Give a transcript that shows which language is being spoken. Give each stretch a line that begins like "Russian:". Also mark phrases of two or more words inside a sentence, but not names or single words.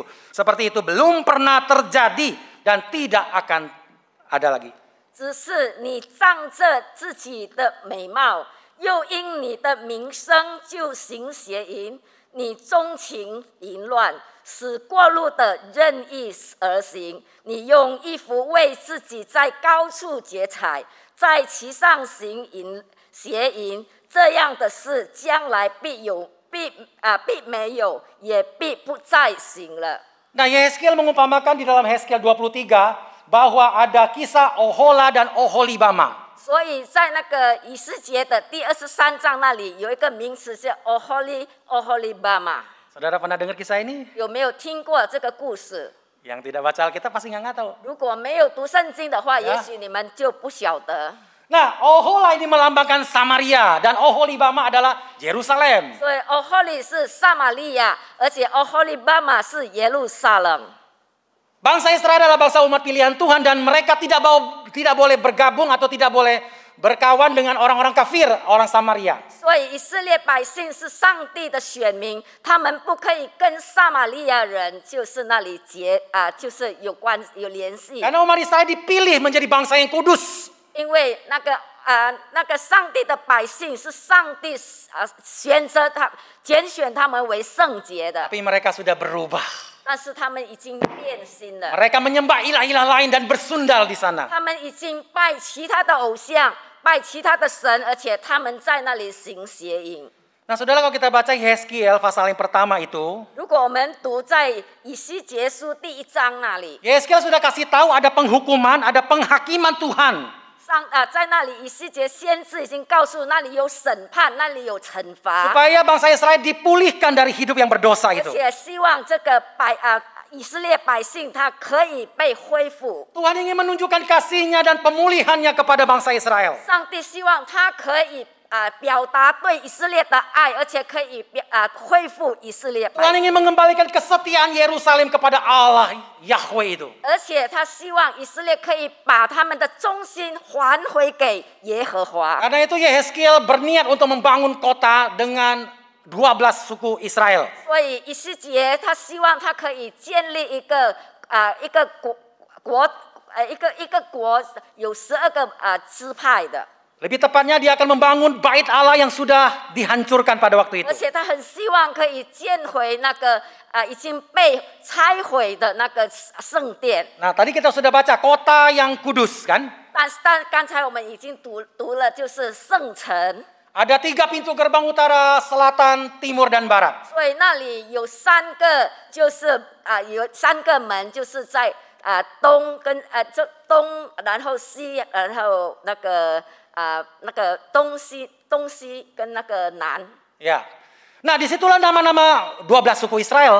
Indonesian: Seperti itu belum pernah terjadi dan tidak akan ada lagi.
Chinese: 只是你仗着自己的美貌，又因你的名声就行邪淫，你钟情淫乱，使过路的任意而行。你用衣服为自己在高处结彩，在其上行邪淫，这样的事将来必没有，也必不再行了。
Indonesian: Nah, Yehezkiel mengumpamakan di dalam Yehezkiel 23 bahwa ada kisah Ohola dan Oholibama.
Chinese: 所以在那个以斯帖的第23章那里有一个名词叫 Oholibama。
Indonesian: Saudara pernah dengar kisah ini?
Chinese: 有没有听过这个故事？
Indonesian: Yang tidak baca Alkitab pasti nggak tahu.
Chinese: 如果没有读圣经的话，也许你们就不晓得。
Indonesian: Nah, Ohola ini melambangkan Samaria dan Oholibama adalah Yerusalem.
Chinese: 所以 Oholi 是撒玛利亚，而且 Oholibama 是耶路撒冷。
Indonesian: Bangsa Israel adalah bangsa umat pilihan Tuhan dan mereka tidak boleh bergabung atau tidak boleh berkawan dengan orang-orang kafir, orang Samaria.
Chinese: 所以以色列百姓是上帝的选民，他们不可以跟撒玛利亚人就是那里就是有联系。
Indonesian: Karena umat Israel dipilih menjadi bangsa yang kudus.
Chinese: 因为那个上帝的百姓是上帝拣选他们为圣洁的，
Indonesian: Tapi mereka sudah berubah.
Chinese: 但是他们已经变心了。
Indonesian: Mereka menyembah ilah-ilah lain dan bersundal di sana.
Chinese: 他们已经拜其他的偶像，拜其他的神，而且他们在那里行邪淫。
Indonesian: Nah, saudara, kalau kita baca Yehezkiel pasal yang pertama itu,
Chinese: 如果我们读在以西结书第1章那里，
Indonesian: Yehezkiel sudah kasih tahu ada penghukuman, ada penghakiman Tuhan.
Chinese: 在那里以西结先知已经告诉那里有审判，那里有惩罚，
Indonesian: Supaya bangsa Israel dipulihkan dari hidup yang berdosa
Chinese: 而
Indonesian: itu.
Chinese: 且希望这个以色列百姓他可以被恢复。
Indonesian: Tuhan ingin menunjukkan kasih-Nya dan pemulihan-Nya kepada bangsa Israel.
Chinese: 上帝希望他可以表达对以色列的爱，而且可以恢复以色列百
Indonesian: Tuhan
Chinese: 姓。
Indonesian: ingin mengembalikan kesetiaan Yerusalem kepada Allah Yahweh itu.
Chinese: 而且他希望以色列可以把他们的中心还回给耶和华。
Indonesian: Karena itu Yehezkiel berniat untuk membangun kota dengan 12 suku Israel.
Chinese: 所以以西结他希望他可以建立一个国有12个支派的。
Indonesian: Lebih tepatnya dia akan membangun bait Allah yang sudah dihancurkan pada waktu
Chinese: 而
Indonesian: itu.
Chinese: 且他很希望可以建回那个已经被拆毁的那个圣殿。
Indonesian: Nah, tadi kita sudah baca kota yang kudus kan?
Chinese: 但刚才我们已经读了，就是圣城。
Indonesian: Ada 3 pintu gerbang utara, selatan, timur, dan barat.
Chinese: 所以那里有3个，就是有3个门，就是在东跟东，然后西，然后那个东西跟那个南。
Indonesian: Ya. Nah, disitulah nama-nama 12 suku Israel.